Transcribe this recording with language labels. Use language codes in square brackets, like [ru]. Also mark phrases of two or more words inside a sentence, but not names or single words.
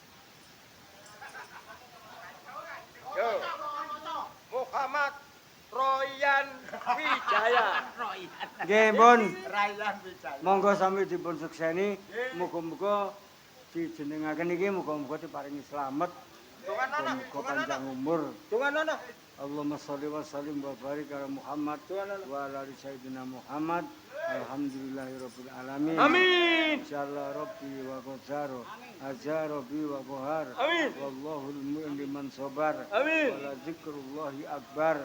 [jv] Yo. Muhammad Royan Wijaya. Nggih, Pun. Rayyan Wijaya. Monggo sami dipun sukseni. Muga-muga dijenengaken iki muga-muga diparingi slamet. Muga panjang umur. Dongan [ar] اللهم صل وسلم وبارك على محمد وعلى آل سيدنا محمد. الحمد لله رب العالمين. Amin. إن شاء الله ربي وقدر. عز ربي وقهر. Amin. والله المؤمن لمن صبر. Amin. ولذكر الله أكبر.